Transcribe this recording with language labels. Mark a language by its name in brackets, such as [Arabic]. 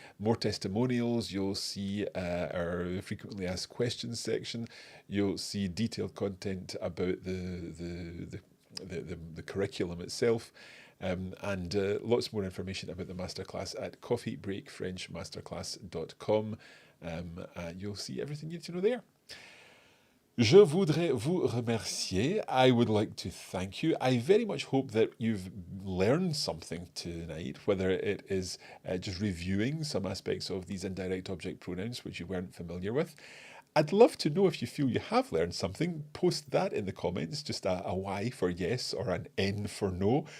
[English] More testimonials, you'll see our frequently asked questions section, you'll see detailed content about the curriculum itself. And lots more information about the masterclass at coffeebreakfrenchmasterclass.com. You'll see everything you need to know there. [French] Je voudrais vous remercier. [English] I would like to thank you. I very much hope that you've learned something tonight, whether it is just reviewing some aspects of these indirect object pronouns which you weren't familiar with. I'd love to know if you feel you have learned something. Post that in the comments, just a Y for yes or an N for no.